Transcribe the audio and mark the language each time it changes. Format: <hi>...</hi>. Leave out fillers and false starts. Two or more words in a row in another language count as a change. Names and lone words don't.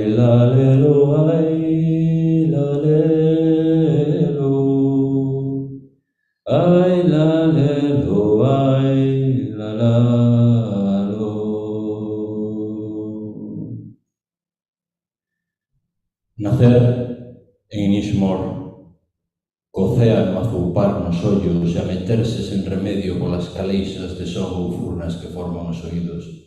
<gl>lelo, ay, la lelo. Ay, la lelo, ay, la lo. Nacer en Inishmore, co océano a zoupar nos ollos e a meterse sen remedio polas caleixas de son ou furnas que forman os oídos.</gl>